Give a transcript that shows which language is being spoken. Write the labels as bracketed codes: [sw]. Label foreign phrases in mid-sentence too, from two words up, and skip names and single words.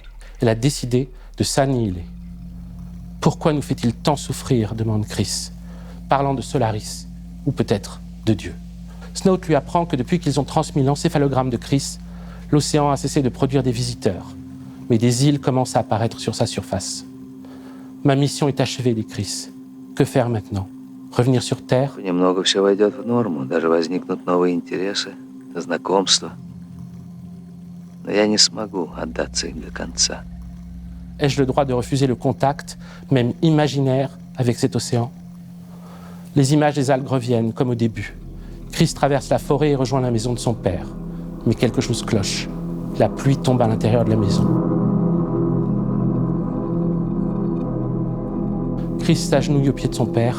[fr] Elle a décidé de s'annihiler. Pourquoi nous fait-il tant souffrir demande Chris, parlant de Solaris, ou peut-être de Dieu. Snout lui apprend que depuis qu'ils ont transmis l'encéphalogramme de Chris, l'océan a cessé de produire des visiteurs, mais des îles commencent à apparaître sur sa surface. Ma mission est achevée, dit Chris. Que faire maintenant? Revenir sur Terre? [ru] Немного все войдет в норму, даже возникнут новые интересы, знакомства. Но я не смогу отдаться им до конца. [fr] Ai-je le droit de refuser le contact, même imaginaire, avec cet océan? Les images des algues reviennent, comme au début. Chris traverse la forêt et rejoint la maison de son père. Mais quelque chose cloche. La pluie tombe à l'intérieur de la maison. Chris s'agenouille au pied de son père.